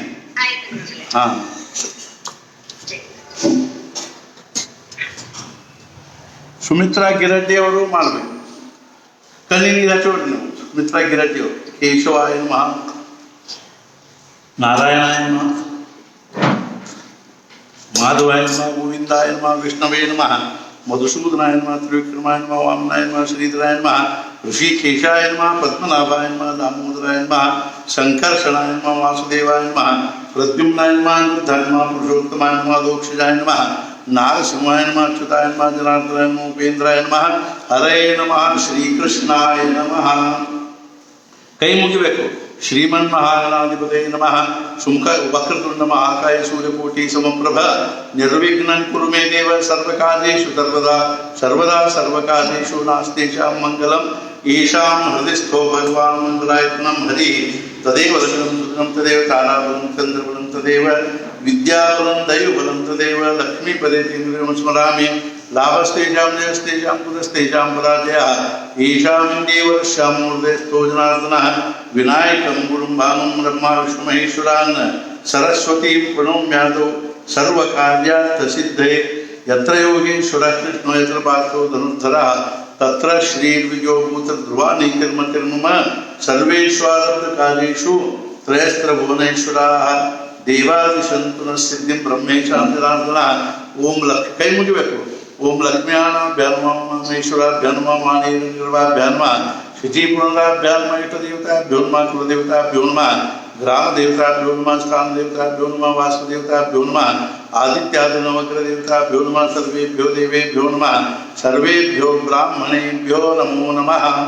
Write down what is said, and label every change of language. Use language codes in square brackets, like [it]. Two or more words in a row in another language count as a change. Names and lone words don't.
[kn] ಸುಮಿತ್ರಾ ಗಿರಡ್ಡಿ ಅವರು ಮಾಡ್ಬೇಕು. ಕಣ್ಣಿಗೆ ಹಚ್ಚೋಡ್ರಿ ನೀವು. [sa] ಸುಮಿತ್ರಾ ಗಿರಡ್ಡಿ ಅವರು ಕೇಶವಾಯ ನಮಃ, ನಾರಾಯಣಾಯ ನಮಃ, ಮಾಧವಾಯ ನಮಃ, ಗೋವಿಂದಾಯ ನಮಃ, ವಿಷ್ಣವೇ ನಮಃ, ಮಧುಸೂದನಾಯ ನಮಃ, ತ್ರಿವಿಕ್ರಮಾಯ ನಮಃ, ವಾಮನಾಯ ನಮಃ, ಶ್ರೀಧರಾಯ ನಮಃ, ಋಷಿಕೇಶಾಯ ನಮಃ, ಪದ್ಮನಾಭಾಯ ನಮಃ, ದಾಮೋದರಾಯ ನಮಃ, ಸಂಕರ್ಷಣಾಯ ನಮಃ, ವಾಸುದೇವಾಯ ನಮಃ, ಪ್ರದ್ಯುಮ್ನಾಯ ನಮಃ, ಅನಿರುದ್ಧಾಯ ನಮಃ, ಪುರುಷೋತ್ತಮಾಯ ನಮಃ, ದೋಕ್ಷಜಾಯ ನಮಃ, ನಾರಸಿಂಹಾಯ ನಮಃ, ಅಚ್ಯುತಾಯ ನಮಃ, ಜನಾರ್ದನಾಯ ನಮಃ, ಉಪೇಂದ್ರಾಯ ನಮಃ, ಹರೇ ನಮಃ, ಶ್ರೀಕೃಷ್ಣಾಯ ನಮಃ. [kn] ಕೈ ಮುಗಿಬೇಕು. [sa] ಶ್ರೀಮನ್ ಮಹಾಗಣಾಧಿಪತೇ ನಮಃ. ಸುಮುಖ ವಕ್ರತುಂಡ ಮಹಾಕಾಯ ಸೂರ್ಯಕೋಟಿ ಸಮಪ್ರಭ ನಿರ್ವಿಘ್ನಂ ಕುರು ಮೇ ದೇವ ಸರ್ವಕಾರ್ಯೇಷು ಸರ್ವದಾ ಸರ್ವಕಾರ್ಯೇಷು ನಾಸ್ತೇಷಾಂ ಮಂಗಲಂ. ಈಶಾಂ ಹೃದಯಸ್ಥೋ ಭಗವಾನ್ ಮಂಗಲಾಯತನಂ ಹರಿ ತದೇವ ಲಗ್ನಂ ತದೇವ ತಾರಾಬಲಂ ಚಂದ್ರಬಲಂ ತದೇವ ವಿದ್ಯಾಬಲಂ ದೈವಬಲಂ ತದೇವ ಲಕ್ಷ್ಮೀಪದೇ ತೇಂದ್ರಂ ಸ್ಮರಾಮಿ. ಲಾಭಸ್ತೇಜಾಂ ಜಯಸ್ತೇಜಾಂ ಪುರಸ್ತೇಜಾಂ ಪರಾಜಯಃ ಈಶಾಮಿಂದೇವ ಶ್ಯಾಮೂರ್ಧಸ್ಥೋ ಜನಾರ್ದನಃ. ವಿನಾಯಕಂ ಗುರುಂ ಭಾನುಂ ಬ್ರಹ್ಮ ವಿಷ್ಣು ಮಹೇಶ್ವರಾನ್ ಸರಸ್ವತಿ ಪ್ರಣೋಮ್ಯಾದೌ ಸರ್ವಕಾರ್ಯಾರ್ಥ ಸಿದ್ಧೇ. ಯತ್ರ ಯೋಗೇಶ್ವರಃ ಕೃಷ್ಣೋ ಯತ್ರ ಪಾರ್ಥೋ ಧನುರ್ಧರಃ ತತ್ರ ಶ್ರೀರ್ವಿಜೋ ಭೂತ ಧ್ರುವಾನಿಕರ್ಮತಿರ್ಮಮ. ಸರ್ವೇಶ್ವರಾರ್ಥ ಕಾರ್ಯೇಷು ತ್ರಯಸ್ತ್ರ ಭುವನೇಶ್ವರಾಃ ದೇವಾದಿಶಂತು ನ ಸಿದ್ಧಿಂ ಬ್ರಹ್ಮೇಶಾಂ ಜನಾರ್ದನಃ. [kn] ಓಂ ಕೈ ಮುಗಿಬೇಕು. [sa] ಓಂ ಲಕ್ಷ್ಮ್ಯಾನಾಭ್ಯಾನ್ಮೇಶ್ವರಾಭ್ಯಾನ್ ನಮಃ, ಮಾನೇರ್ನಿರ್ವಾಭ್ಯಾನ್ ನಮಃ, ಶುಚಿಪುನರಾಭ್ಯಾನ್ ನಮಃ, ಇಷ್ಟದೇವತಾಭ್ಯೋ ನಮಃ, ಕುಲದೇವತಾಭ್ಯೋ ನಮಃ, ಗ್ರಾಮದೇವತಾಭ್ಯೋ ನಮಃ, ಸ್ಥಾನದೇವತಾಭ್ಯೋ ನಮಃ, ವಾಸುದೇವತಾಭ್ಯೋ ನಮಃ, ಆದಿತ್ಯಾದಿ ನವಗ್ರಹದೇವತಾಭ್ಯೋ ನಮಃ, ಸರ್ವೇಭ್ಯೋ ದೇವೇಭ್ಯೋ ನಮಃ, ಸರ್ವೇಭ್ಯೋ ಬ್ರಾಹ್ಮಣೇಭ್ಯೋ ನಮೋ ನಮಃ.